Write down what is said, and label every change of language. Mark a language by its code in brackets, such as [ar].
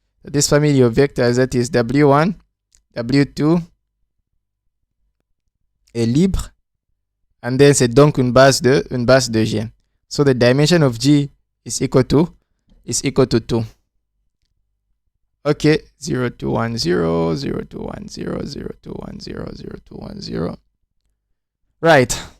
[en] This family of vectors, that is W1, W2, [fr] est libre [en] and then [fr] c'est donc une base de G. [en] So the dimension of G is equal to 2. Okay, 0 2 1 0 0 2 1 0 0 2 1 0 0 2 1 0. Right.